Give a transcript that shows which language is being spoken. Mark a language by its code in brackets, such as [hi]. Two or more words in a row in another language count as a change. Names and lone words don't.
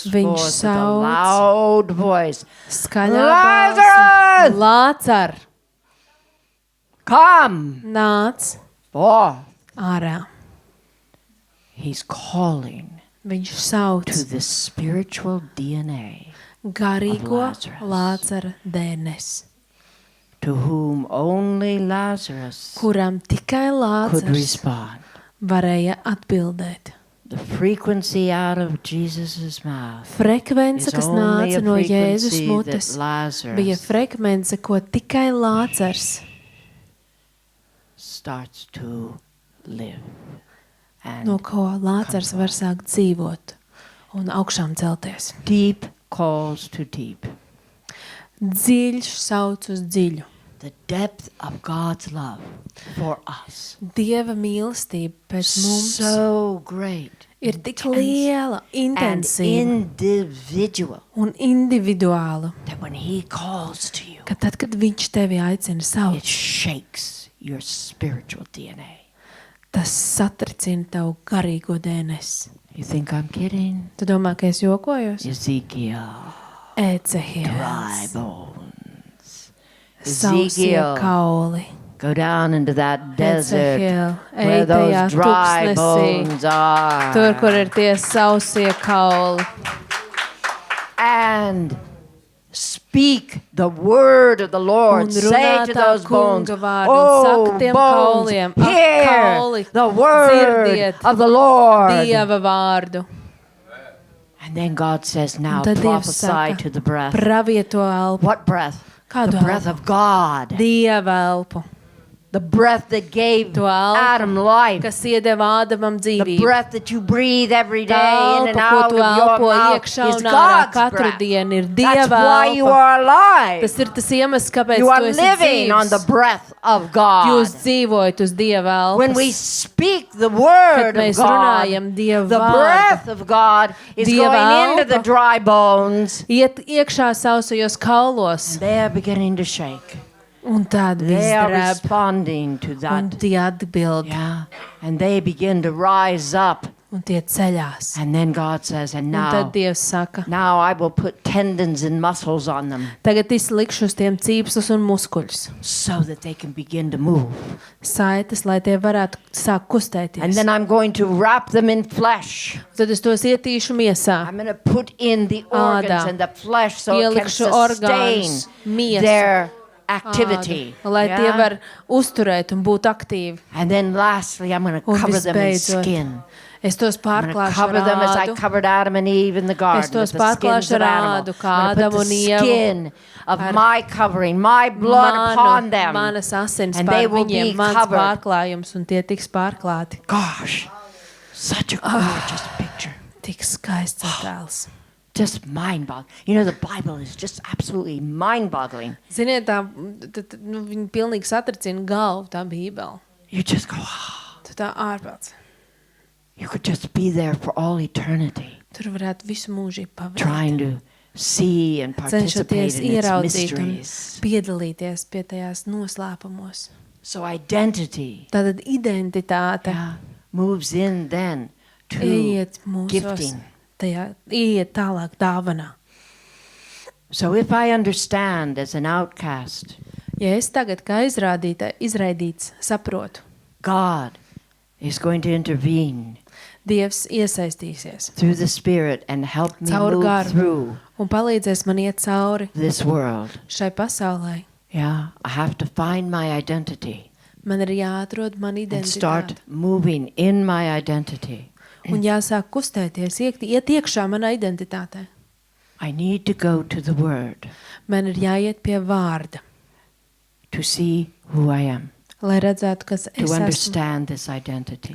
[lv] Viņš [en] forth with a [lv] sauc. [en] loud voice, [lv] Skaļā [en] Lazarus! [lv] balsī. Lācar, [en] come [lv] nāc [en] forth. [lv] ārā. [en] He's calling [lv] Viņš sauc [en] to the spiritual DNA [lv] garīgo [en] of Lazarus. [lv] Lācara dēnes, [en] to whom only Lazarus [lv] kuram tikai [en] could [lv] Lācars [en] respond. [lv] varēja atbildēt. [en] The frequency out of Jesus' mouth [lv] Frekvence, [en] is [lv] kas [en] only a [lv] nāca no Jēzus [en] frequency [lv] mutes, [en] that Lazarus [lv] bija frekvence, ko tikai Lācars [en] starts to live. And [lv] no ko Lācars var sākt dzīvot un augšām celties. [en] deep calls to deep. [lv] Dziļš sauc uz dziļu. [en] The depth of God's love for us. [lv] Dieva mīlestība pēc mums [en] So great [lv] ir tik liela, [en] and [lv] intensīva [en] individual [lv] un individuāla, [en] that when he calls to you, [lv] ka tad, kad viņš tevi aicina [en] it [lv] saukt, [en] shakes your spiritual DNA. [lv] tas satricina tavu garīgo DNS. [en] You think I'm kidding? [lv] Tu domā, ka es jokojos? [en] Ezekiel, dry [lv] Ecehiels, [en] bones. [lv] sausie kauli. [en] Go down into that desert [lv] Ecehiel, [en] where [lv] ej tajā [en] those dry [lv] tuksnesī, [en] bones are. [lv] tur, kur ir tie sausie kauli. [en] And speak the word of the Lord. [lv] Un [en] Say [lv] runā [en] to [lv] tā [en] those bones, [lv] kunga vārdu un saka tiem [en] bones, [lv] kauliem, [en] hear [lv] kauli, [en] the word [lv] dzirdiet [en] of the Lord. [lv] Dieva vārdu. [en] And then God says, now [lv] Un tad Dievs [en] prophesy [lv] saka, [en] to the breath. [lv] pravieto elpu, [en] What breath? [lv] Kādu [en] The breath [lv] elpu? [en] of God. [lv] Dieva elpu, [en] The breath that gave [lv] To elpu, [en] Adam life. [lv] kas iedeva Ādamam [en] The [lv] dzīvību. [en] breath that you breathe every day [lv] Tā [en] in and [lv] elpa, ko [en] out [lv] tu [en] of your [lv] elpo [en] mouth [lv] iekšā [en] is [lv] un ārā [en] God's [lv] katru [en] breath. [lv] dienu, ir [en] That's [lv] Dieva [en] why you [lv] elpa. [en] are alive. [lv] Tas ir tas iemesls, kāpēc [en] You [lv] tu [en] are [lv] esi [en] living on the [lv] dzīvs. [en] breath of God. [lv] Jūs dzīvojat uz Dieva [en] When we [lv] elpas. [en] speak the [lv] Kad [en] word of [lv] mēs [en] God, [lv] runājam Dieva [en] the [lv] vārdu, [en] breath of God is [lv] Dieva [en] going into the [lv] elpa. [en] dry bones. [lv] iet iekšā sausajos kaulos, [en] They are beginning to shake. [lv] un tad viss [en] They are [lv] drēb, [en] responding to [lv] un [en] that. [lv] tie atbild, [en] Yeah. And they begin to rise up. [lv] un tie ceļās. [en] And then God says, and [lv] Un tad [en] now, [lv] Dievs saka, [en] now I will put tendons and muscles on them [lv] tagad es likšu uz tiem cīpslus un muskuļus, [en] so that they can begin to move. [lv] saites, lai tie varētu sākt [en] And [lv] kustēties. [en] then I'm going to wrap them in flesh. [lv] Tad es tos ietīšu miesā, [en] I'm going to put in the organs [lv] Ādā. [en] and the flesh so it can [lv] Ielikšu [en] sustain [lv] orgānus, miesu, [en] their activity. [lv] ādu, lai tie [en] Yeah? [lv] var uzturēt un būt aktīvi. [en] And then lastly, I'm going to [lv] Un [en] cover them in [lv] visbeidzot, [en] skin. [lv] Es tos [en] I'm going to [lv] pārklāšu [en] cover [lv] ar [en] them as I [lv] ādu. [en] covered Adam and Eve in the garden [lv] Es tos [en] with the skins [lv] pārklāšu [en] of [lv] ar [en] animals. [lv] ādu, kā [en] I'm going to [lv] Ādamu [en] put [lv] un [en] the [lv] Ievu [en] skin of [lv] ar [en] my covering, my blood upon them. [lv] manas asins [en] And [lv] pār [en] they will be [lv] viņiem, mans [en] covered. [lv] pārklājums, un tie tiks pārklāti. [en] Gosh, such a gorgeous picture. [lv] Tik skaists attēls. [en] Just mind-boggling. You know, the Bible is just absolutely mind-boggling. [lv] Ziniet, viņi pilnīgi satricina galvu, tā Bībele. [en] You just go, oh, [lv] Tu tā ārpēc. [en] you could just be there for all eternity, [lv] Tur varētu visu mūžību pavadīt. [en] trying to see and participate [lv] Cenšoties [en] in its [lv] ieraudzīt un [en] mysteries. [lv] piedalīties pie tajās noslēpumos. [en] So identity [lv] Tātad identitāte [en] moves in then to [lv] ieiet mūsos, [en] gifting. [lv] tajā ieiet tālāk dāvanā. [en] So if I understand as an outcast, [lv] Ja es tagad kā izraidīts saprotu, [en] God is going to intervene [lv] Dievs iesaistīsies [en] through the Spirit and help me [lv] Caur [en] move [lv] garu. [en] through [lv] un palīdzēs man iet cauri [en] this world. [lv] šai pasaulē. [en] Yeah, I have to find my identity [lv] Man ir jāatrod man [en] and start [lv] identitāte. [en] moving in my identity. [lv] Un jāsāk kustēties, iet iekšā manā identitātē. [en] I need to go to the Word [lv] Man ir jāiet pie vārda, [en] to see who I am, [lv] lai redzētu, kas [en] to [lv] es esmu, [en] understand this identity.